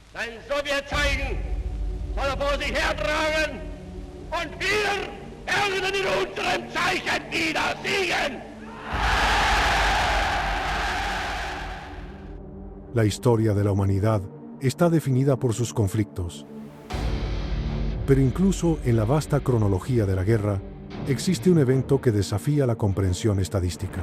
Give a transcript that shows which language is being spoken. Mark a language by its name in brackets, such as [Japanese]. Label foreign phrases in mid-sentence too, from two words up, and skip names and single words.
[German] Sein Sowjetzeichen soll er vor sich hertragen und wir werden in unserem Zeichen wieder siegen. [Spanish] La historia de la humanidad está definida por sus conflictos. Pero incluso en la vasta cronología de la guerra, existe un evento que desafía la comprensión estadística.